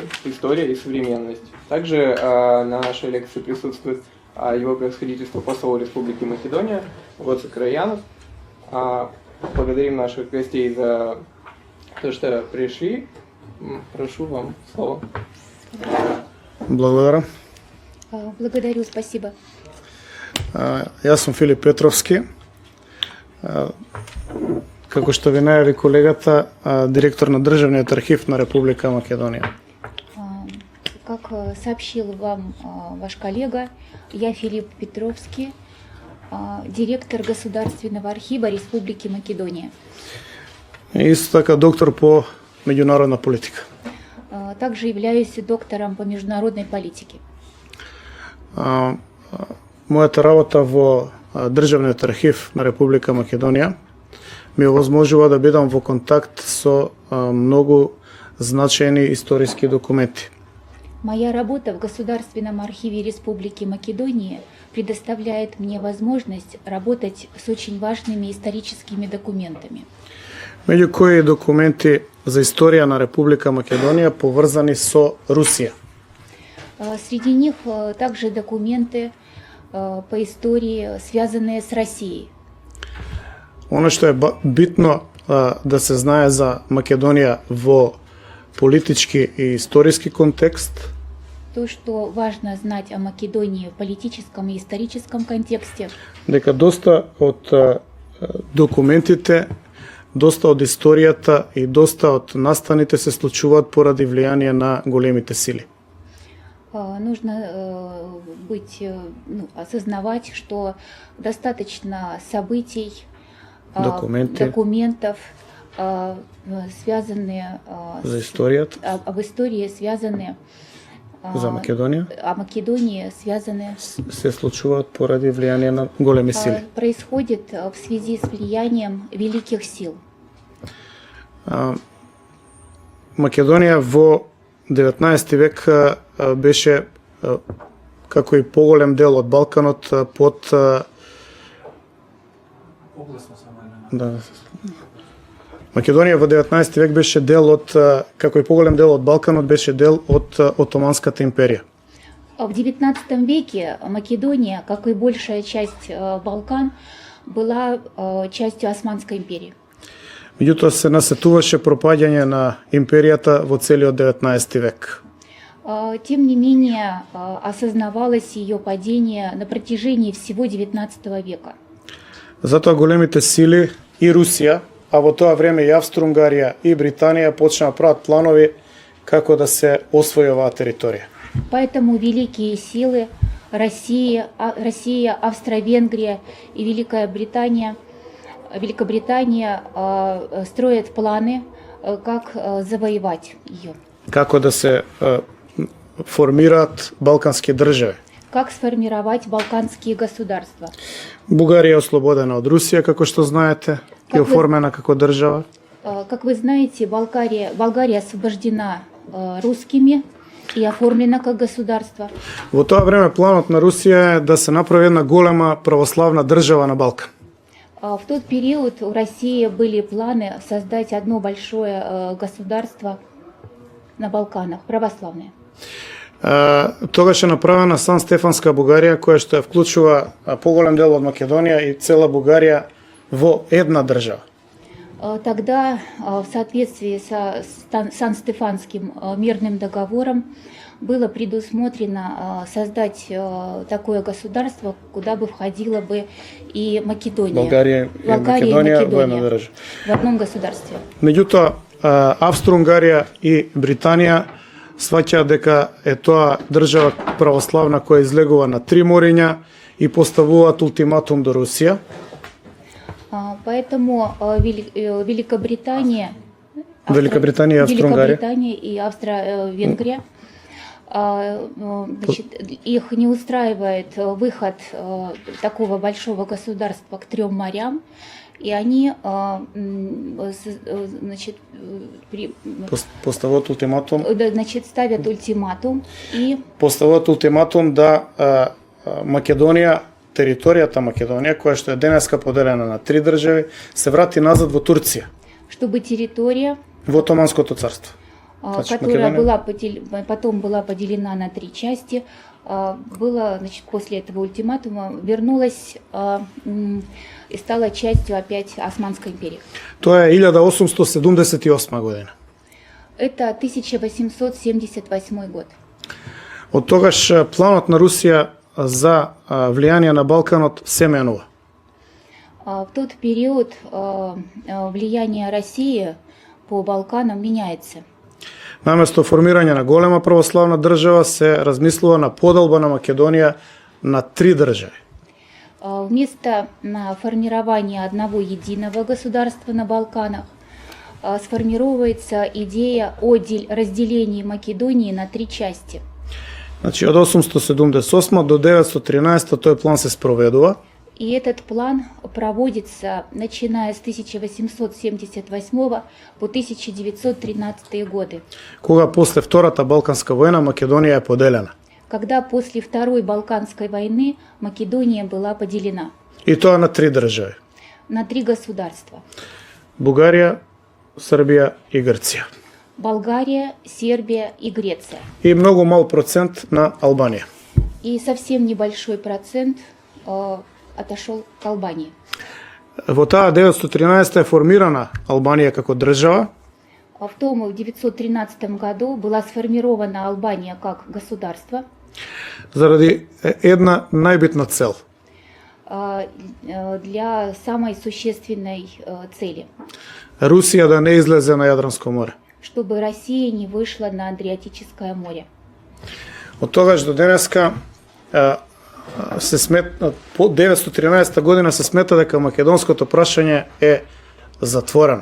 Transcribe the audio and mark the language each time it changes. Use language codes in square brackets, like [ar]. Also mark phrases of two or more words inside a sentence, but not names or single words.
[ru] История и современность». Также на нашей лекции присутствует его превосходительство посол Республики Македония Гоце Краянов. Благодарим наших гостей за то, что пришли. Прошу вам слово. [mk] Благодаря. [ru] Благодарю, спасибо. [mk] Јас сум Филип Петровски. Како што ви најави колегата, директор на Државниот архив на Република Македонија. [ru] Как сообщил вам ваш коллега, я Филипп Петровский, директор Государственного архива Республики Македония. [mk] Исто така доктор по меѓународна политика. [ru] Также являюсь доктором по международной политике. [mk] Мојата работа во Државниот архив на Република Македонија ми овозможува да бидам во контакт со многу значајни историски документи. [ru] Моя работа в Государственном архиве Республики Македония предоставляет мне возможность работать с очень важными историческими документами. [mk] Меѓу кои документи за историја на Република Македонија поврзани со Русија. [ru] Среди них также документы по истории, связанные с Россией. [mk] Оно што е битно да се знае за Македонија во политички и историски контекст. [ru] То, что важно знать о Македонии в политическом и историческом контексте. [mk] Дека доста од документите, доста од историјата и доста од настаните се случуваат поради влијание на големите сили. [ru] Нужно осознавать, что достаточно событий, документов, связанные [mk] за историјата, [ru] об истории, связанные [mk] за Македонија, [ru] о Македонии, связанные [mk] се случуваат поради влијание на големи сили. [ru] Происходит в связи с влиянием великих сил. [mk] Македонија во 19 век беше како и поголем дел од Балканот под Македонија во 19 век беше дел од, како и поголем дел од Балканот, беше дел од Отоманската империја. [ru] В XIX веке Македония, как и большая часть Балкан, была частью Османской империи. [mk] Меѓутоа се насетуваше пропаѓање на империјата во целиот 19 век. [ru] Тем не менее, осознавалось ее падение на протяжении всего XIX века. [mk] Затоа големите сили и Русија, а во тоа време и Австро-Унгарија и Британија почнаа прават планови како да се освои оваа територија. [ru] Поэтому великие силы Россия, Австро-Венгрия и Великобритания строят планы, как завоевать ее. [mk] Како да се формираат балкански држави. [ru] Как сформировать балканские государства. [mk] Бугарија е ослободена од Русија, како што знаете, и оформена како држава. [ru] Как вы знаете, Болгария освобождена русскими и оформлена как государство. [mk] Во тоа време планот на Русија е да се направи една голема православна држава на Балкан. [ru] В тот период у России были планы создать одно большое государство на Балканах, православное. [mk] Тогаш е направена Сан Стефанска Бугарија, која што ја вклучува поголем дел од Македонија и цела Бугарија во една држава. [ru] Тогда, в соответствии со Сан-Стефанским мирным договором, было предусмотрено создать такое государство, куда бы входила бы и Македония. Болгария и Македонија в одном государстве. [mk] Меѓутоа, Австро-Унгарија и Британија сваќаат дека е тоа држава православна која излегува на 3 мориња и поставуваат ултиматум до Русија. [ru] Поэтому Великобритания [mk] и Австро-Унгарија [ru] и Австро-Венгрия Значит, их не устраивает выход такого большого государства к 3 морям, и они, значит, [mk] Поставуваат ултиматум. [ru] значит, ставят ультиматум и [mk] Поставуваат ултиматум да Македонија, територијата Македонија, која што е денеска поделена на 3 држави, се врати назад во Турција, [ru] чтобы территория, [mk] во Отоманското царство. [ru] Значит, которая Македония- потом была поделена на 3 части, была, значит, после этого ультиматума вернулась и стала частью опять Османской империи. [mk] Тоа е 1878 година. [ru] Это 1878 год. [mk] Од тогаш планот на Русија за влијание на Балканот се менува. [ru] В тот период влияние России по Балканам меняется. [mk] Наместо формирање на голема православна држава се размислува на поделба на Македонија на 3 држави. [ru] Вместо формирования одного единого государства на Балканах сформировывается идея о разделении Македонии на 3 части. [mk] Значи, од 878 до 913 тој план се спроведува. [ru] И этот план проводится, начиная с 1878 по 1913 годы, [mk] Кога после Втората Балканска војна Македонија е поделена. [ru] когда после Второй Балканской войны Македония была поделена [mk] И тоа на 3 држави. [ru] на 3 государства. [mk] Бугарија, Србија и Грција. [ru] Болгария, Сербия и Греция. [mk] И многу мал процент на Албанија. [ru] И совсем небольшой процент отошел к Албании. [mk] Во таа 913 е формирана Албанија како држава, [ru] В том 1913 году была сформирована Албания как государство [mk] заради една најбитна цел. [ru] Для самой существенной цели, [mk] Русија да не излезе на Јадранско море. [ru] чтобы Россия не вышла на Адриатическое море. [mk] Од тогаш до денеска се смета, по 913 година се смета дека македонското прашање е затворено.